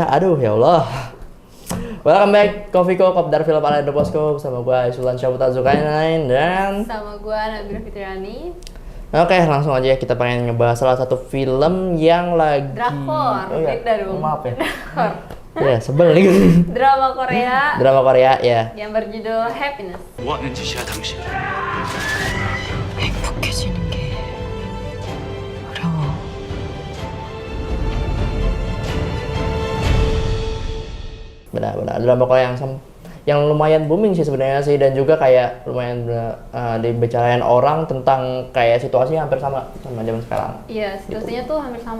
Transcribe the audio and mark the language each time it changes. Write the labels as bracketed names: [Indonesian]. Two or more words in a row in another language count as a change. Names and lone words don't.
[Indonesian] Aduh ya Allah. [English] Welcome back [Indonesian] Kofiko Kopdar Film ala The Bosco bersama gue Sultan Syabuta Zulkarnain dan sama gue Nabila Fitriani. Oke, langsung aja kita pengen ngebahas salah satu film yang lagi Drakor. Oh, ya. Beda dong. Maaf ya. Drakor. Ya, sebel nih. Drama Korea Drama Korea ya. yang berjudul Happiness. [Korean] 뭐 하는 짓이야 당신? 행복해지는 게 어려워. [Indonesian] Benar-benar drama Korea yang lumayan booming sih sebenarnya sih, dan juga kayak lumayan dibicarain orang tentang kayak situasinya hampir sama zaman sekarang. Iya, situasinya tuh hampir sama.